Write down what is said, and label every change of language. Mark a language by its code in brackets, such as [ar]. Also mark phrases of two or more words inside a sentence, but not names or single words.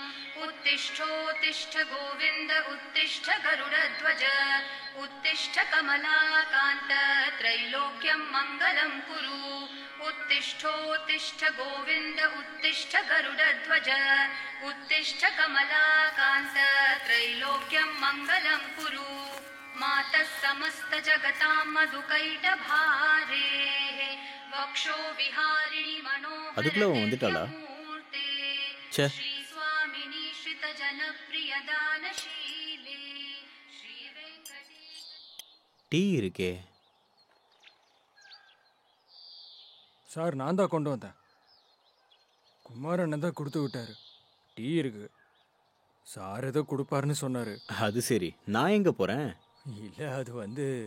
[sa] उत्तिष्ठोत्तिष्ठ गोविन्द उत्तिष्ठ गरुडध्वज उत्तिष्ठ कमलाकान्त त्रैलोक्यं मङ्गलं कुरु उत्तिष्ठोत्तिष्ठ गोविन्द उत्तिष्ठ गरुडध्वज उत्तिष्ठ कमलाकान्त त्रैलोक्यं मङ्गलं कुरु मातः समस्त जगतां मधुकैटभारेः वक्षो विहारिणि [ta] அதுக்குள்ள அவன் வந்துட்டாளா? [sa] मनोहरमूर्ते ச்சே, श्री स्वामिनी श्रित जनप्रिय दानशीले श्री वेंकटेश [ta] டீ இருக்கே. சார் நான் தான் கொண்டு வந்தேன். குமாரண்ணன் தான் கொடுத்து விட்டாரு. டீ இருக்கு. சார் ஏதோ கொடுப்பாருன்னு சொன்னாரு. அது சரி, நான் எங்க போறேன்? இல்லை, அது